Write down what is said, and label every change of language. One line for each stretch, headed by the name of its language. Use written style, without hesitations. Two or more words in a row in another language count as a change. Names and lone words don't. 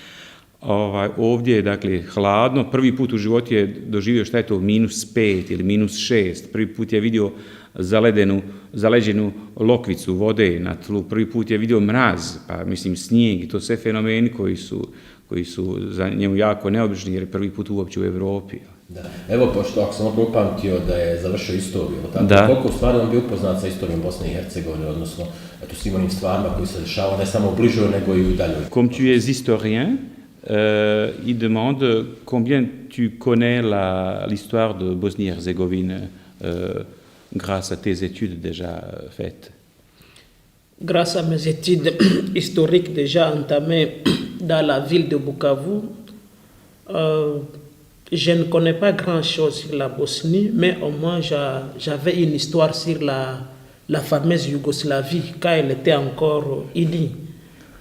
Croatian: Ovdje je dakle hladno, prvi put u životu je doživio šta je to -5 ili -6, prvi put je vidio zaleđenu lokvicu vode na tlu, prvi put je vidio mraz, pa mislim snijeg i to sve fenomeni koji su za njemu jako neobični jer je prvi put uopće u Europi.
Bosnian: Da. Evo, pošto ako sam upamtio da je završio istoriju, tako, koliko u stvari on bio upoznat sa istorijom Bosne i Hercegovine, odnosno svim onim stvarima koji se dešavaju ne samo u bližoj, nego i u daljoj.
French: Comme tu es historien, il demande combien tu connais l'histoire de Bosnie-Herzégovine grâce à tes études déjà faites. Grâce à mes études historiques déjà entamées dans la ville de Bukavu, je ne connais pas grand-chose sur la Bosnie, mais au moins j'avais une histoire sur la fameuse Yougoslavie, quand elle était encore unie.